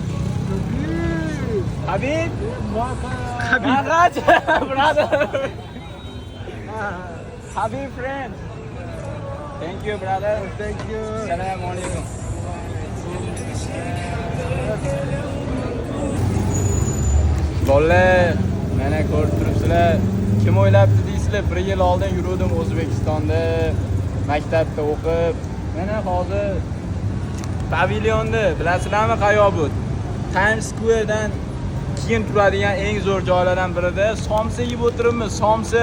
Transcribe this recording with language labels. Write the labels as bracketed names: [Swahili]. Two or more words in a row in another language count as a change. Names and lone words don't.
[English] Habib? Habib. Maharaj, brother. Habib friend. Thank you, brother. Thank you. [Arabic] السلام عليكم. [Uzbek] Bolalar, mana ko'rib turibsizlar. Kim o'ylabdi deysizlar? 1 yil oldin yuruvdim O'zbekistonda, maktabda o'qib. Mana hozir pavilyonda, bilasizlarmi qayoq bu? Times Square'dan keyin turadigan eng zo'r joylardan birida somsa yeb o'tiribmiz, somsa.